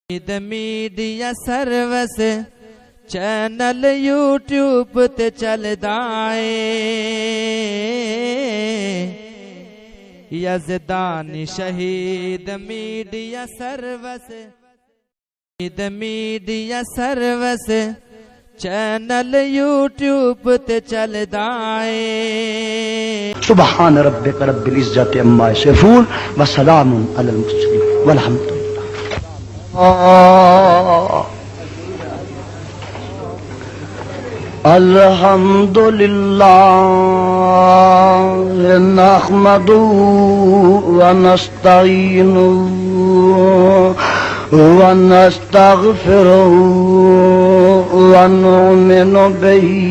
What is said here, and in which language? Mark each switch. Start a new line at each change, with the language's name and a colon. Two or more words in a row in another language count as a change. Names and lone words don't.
Punjabi: میڈیا سروس چینل یوٹیوب تے چلدا اے یزدانی شہید میڈیا سروس چینل یوٹیوب تے چلدا اے
Arabic: سبحان ربک رب العزت عما یصفون وسلام علی المرسلین والحمد للہ. الحمد للہ نحمده ونستعینه ونستغفره ونؤمن به